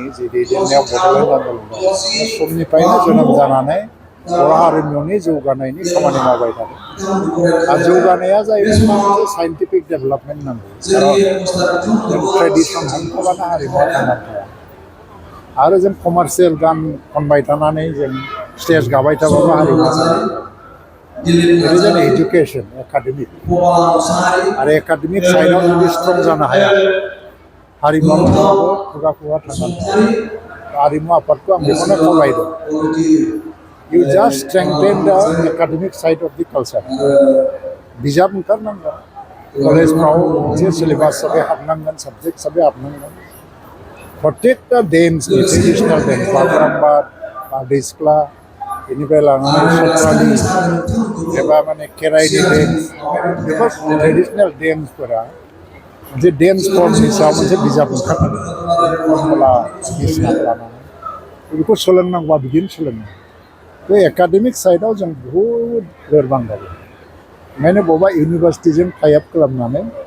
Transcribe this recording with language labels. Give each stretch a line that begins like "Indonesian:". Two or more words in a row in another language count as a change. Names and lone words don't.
Bodo: जे दैदेननायाव बड'लेण्ड आन्दलन बे समनिफ्रायनो जोनोम जानानै बर' हारिमुनि जौगानायनि खामानि मावबाय थादों आरो जौगानाया जाहैबाय मोनसे
English: scientific development
Bodo: नांगौ खारन जों ट्रेडिसन हमथाबानो हारिमुआ थांनानै थाया आरो जों कमार्शियेल गान खनबाय थानानै जों स्टेज गाबाय थाबाबो हारिमुआ जानाय
English: It is an education, academic.
Bodo: आरो
English: academic side
Bodo: जुदि स्ट्रं जानो हाया हारिमुआ माब्लाबाबो खुगा थांनानै थाया हारिमु आफादखौ आं बेखौनो खावलायदों
English: You just strengthen the academic side of the culture.
Bodo: बिजाब ओंखारनांगोन कलेजफ्राव मोनसे सिलेबास हिसाबै हाबनांगोन साबजेक्ट हिसाबै हाबनांगोन प्रत्येकटा डेन्सनि ट्रेडिसनेल डेन्स बागुरुम्बा बारदै सिख्ला बेनिफ्राय लानानै सत्रालि एबा माने खेराइनि डेन्स बेफोर
English: traditional dance
Bodo: मोनसे
English: dance form
Bodo: सायाव मोनसे बिजाब ओंखारनांगोन फर्मुला बायदिसिना लानानै बेखौ सोलोंनांगौबा बिदिनो सोलोंनांगौ बे
English: academic side
Bodo: जों बहुद लोरबां जायो ओंखायनो बबेबा इउनिभार्सिटिजों टाइप खालामनानै